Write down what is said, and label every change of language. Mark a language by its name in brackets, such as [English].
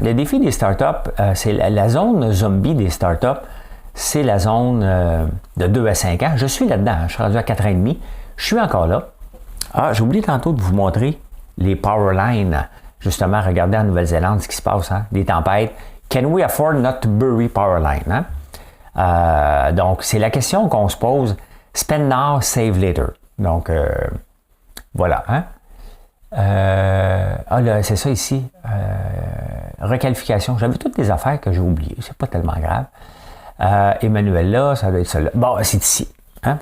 [French] Le défi des startups, c'est la zone zombie des startups. C'est la zone de 2 à 5 ans. Je suis là-dedans. Je suis rendu à 4 ans et demi. Je suis encore là. Ah, j'ai oublié tantôt de vous montrer les power lines. Justement, regardez en Nouvelle-Zélande ce qui se passe, hein? Des tempêtes. [English] Can we afford not to bury power line? [French] Hein? Donc, c'est la question qu'on se pose. [English] Spend now, save later. [French] Donc, voilà. Hein? Là, c'est ça ici. Requalification. J'avais toutes les affaires que j'ai oubliées. C'est pas tellement grave. Emmanuel là, ça doit être ça là. Bon, c'est ici. Hein?